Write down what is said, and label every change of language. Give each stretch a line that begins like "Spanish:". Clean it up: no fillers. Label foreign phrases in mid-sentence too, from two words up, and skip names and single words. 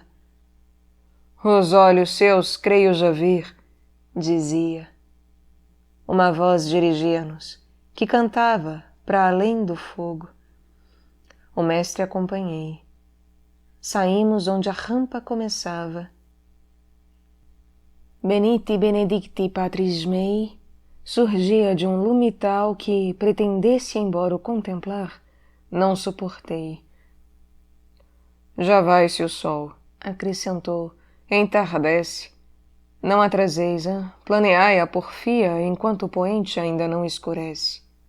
Portuguese: Os olhos seus creio já ver, dizia. Uma voz dirigia-nos, que cantava para além do fogo. O mestre acompanhei. Saímos onde a rampa começava.
Latin: Beniti benedicti patris mei
Portuguese: surgia de um lume tal que, pretendesse embora o contemplar, não suportei. Já vai-se o sol, acrescentou, entardece. Não atraseis, hein? Planeai a porfia enquanto o poente ainda não escurece.